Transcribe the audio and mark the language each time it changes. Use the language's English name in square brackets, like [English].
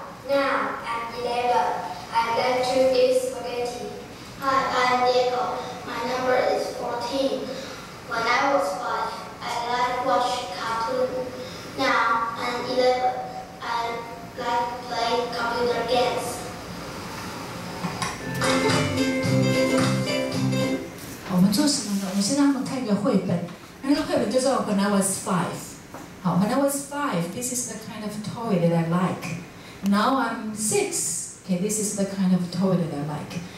[English] Now I'm 11. I like to eat spaghetti. Hi, I'm Diego. My number is 14. When I was 5, I like watch cartoon. Now I'm 11. I like play computer games. [Chinese] 我们做什么呢？我们先让他们看一个绘本，那个绘本就叫 When I Was 5。 [English] 好 ，When I was 5, this is the kind of toy that I like. Now I'm 6. Okay, this is the kind of toy that I like.